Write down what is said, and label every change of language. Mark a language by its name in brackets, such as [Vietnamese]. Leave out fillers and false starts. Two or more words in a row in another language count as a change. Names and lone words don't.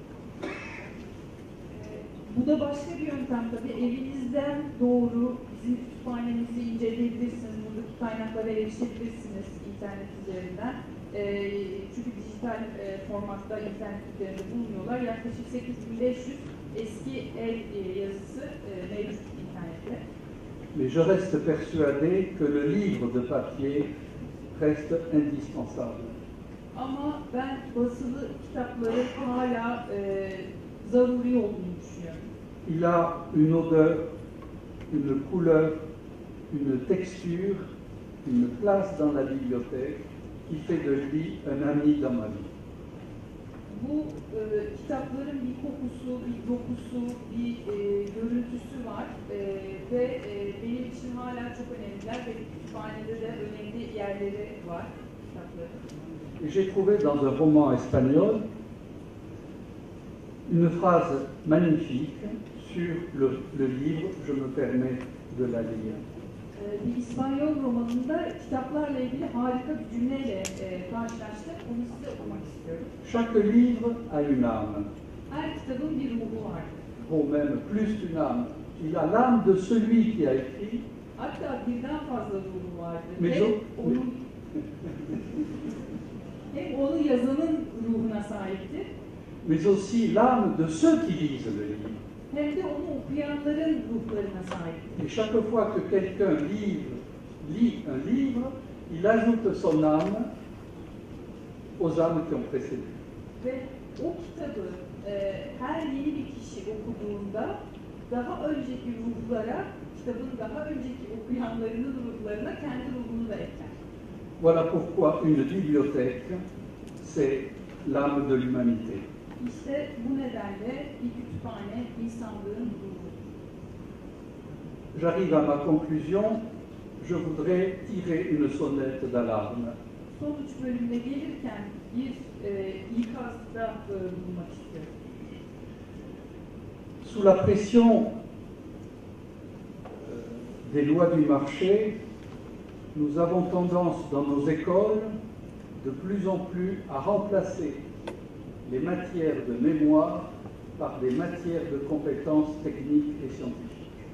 [Turkish] Bu da başka bir yöntem tabii. Evinizden doğru bizim kütüphanemizi inceleyebilirsiniz. Buradaki kaynaklara erişebilirsiniz internet üzerinden. Çünkü dijital formatta internet üzerinde bulunuyorlar. Yaklaşık 8500 eski el yazısı mevcut internette. [French] Mais je reste persuadé que le livre de papier reste indispensable. [Turkish] Ama ben basılı kitapların hala zaruri olduğunu düşünüyorum. [French] Il a une odeur, une couleur, une texture, une place dans la bibliothèque qui fait de lui un ami dans ma vie. [Turkish] Bu kitapların bir kokusu, bir dokusu, bir görüntüsü var ve benim için hala çok önemliler ve kütüphanede de önemli yerleri var kitapların. [French] J'ai trouvé dans un roman espagnol une phrase magnifique sur le livre, je me permets de la lire. [Turkish] Bir İspanyol romanında kitaplarla ilgili harika bir cümleyle karşılaştık. Onu size okumak istiyorum. [French] Chaque livre a une âme, [Turkish] Her kitabın bir ruhu vardır. [French] ou même plus qu'une âme. Il a l'âme de celui qui a écrit, [Turkish] Hatta birden fazla ruhu vardır. [French] Mais [Turkish] Hem onu yazanın ruhuna sahiptir, [French] mais aussi l'âme de ceux qui lisent le livre. [Turkish] hem de onu okuyanların ruhlarına sahiptir. [French] Et chaque fois que quelqu'un lit un livre, il ajoute son âme aux âmes qui ont précédé. [Turkish] Ve o kitabı her yeni bir kişi okuduğunda daha önceki ruhlara, kitabın daha önceki okuyanlarının ruhlarına kendi ruhunu da ekler. [French] Voilà pourquoi une bibliothèque, c'est l'âme de l'humanité. [Turkish] İşte bu nedenle bir kütüphane insanlığın ruhu. [French] J'arrive à ma conclusion, je voudrais tirer une sonnette d'alarme. [Turkish] Sonuç bölümüne gelirken bir ikazda bulunmak istiyorum. [French] Sous la pression des lois du marché, nous avons tendance dans nos écoles de plus en plus à remplacer les matières de mémoire par des matières de compétences techniques et scientifiques.